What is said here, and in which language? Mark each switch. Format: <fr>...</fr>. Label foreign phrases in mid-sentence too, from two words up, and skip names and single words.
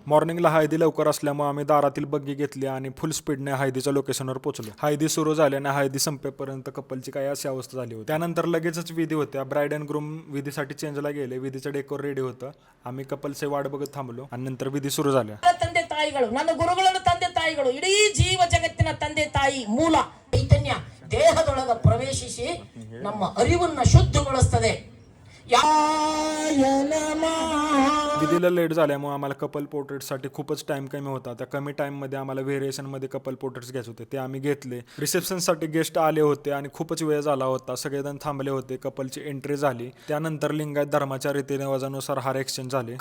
<mr>मॉर्निंगला हळदी लवकर असल्यामुळे आम्ही दारातील बग्गी घेतली आणि</mr> <en>full speedने</en> <mr>हळदीच्या लोकेशनवर पोहोचलो. हळदी सुरू झाल्याने हळदी संपेपर्यंत कपलची काही अशी अवस्था झाली होती. त्यानंतर लगेचच विधी होत्या.</mr> <en>bride and groom</en> <mr>विधीसाठी चेंजला गेले. विधीचं</mr> <en>decor ready</en> <mr>होतं. आम्ही कपलचे वाट बघत थांबलो आणि नंतर विधी सुरू झाल्या.</mr> <kn>ತಂದೆ ತಾಯಿಗಳು ನನ್ನ ಗುರುಗಳನ್ನು ತಂದೆ ತಾಯಿಗಳು ಇಡೀ ಜೀವ ಜಗತ್ತಿನ ತಂದೆ ತಾಯಿ ಮೂಲ ಚೈತನ್ಯ ದೇಹದೊಳಗ ಪ್ರವೇಶಿಸಿ ನಮ್ಮ ಅರಿವನ್ನ ಶುದ್ಧಗೊಳಿಸುತ್ತದೆ.</kn> <mr>विधीला लेट झाल्यामुळे आम्हाला</mr> <en>couple portraitसाठी</en> <mr>खूपच टाइम कमी होता. त्या कमी टाइममध्ये आम्हाला व्हेरिएशनमध्ये</mr> <en>couple portraits</en> <mr>घ्यायचे होते, ते आम्ही घेतले. रिसेप्शनसाठी गेस्ट आले होते आणि खूपच वेळ झाला होता. सगळेजण थांबले होते. कपलची एंट्री झाली. त्यानंतर लिंगायत धर्माच्या रीतिरिवाजानुसार हार एक्सचेंज झाले.</mr>